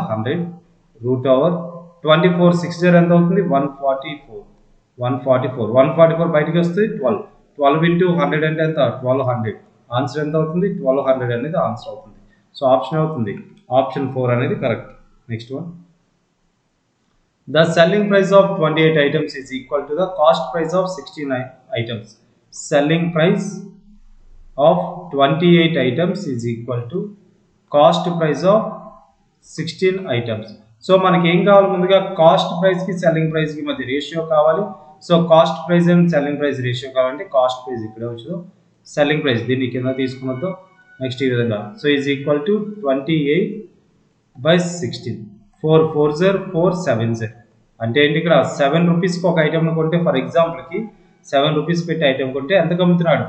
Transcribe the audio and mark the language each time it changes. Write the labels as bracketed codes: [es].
[te] 100 √24 6 ఎంత అవుతుంది? 144. 144 బయటకు వస్తే 12. 12 × 100 అంటే ఎంత? 1200. ఆన్సర్ ఎంత అవుతుంది? 1200 అనేది ఆన్సర్ అవుతుంది. సో ఆప్షన్ అవుతుంది ఆప్షన్ 4 అనేది correct. [en] Next one, the selling price of 28 items is equal to the cost price of 69 items. Selling price of 28 items is equal to cost price of 16 items. [te] So మనకి ఏం కావాలి? ముందుగా cost ప్రైస్కి selling ప్రైస్కి మధ్య ratio కావాలి. So cost price and selling price ratio కావాలంటే cost price ఇక్కడే వచ్చు, సెల్లింగ్ ప్రైస్ దీన్ని కింద తీసుకున్నతో నెక్స్ట్ ఈ విధంగా. [en] So is equal to 28/16. [te] 4 4s 4 7s అంటే ఏంటి? ఇక్కడ 7 రూపీస్కి ఒక ఐటెంను కొంటే, ఫర్ ఎగ్జాంపుల్కి 7 రూపీస్ పెట్టి ఐటెం కొంటే ఎంతకు అమ్ముతున్నాడు?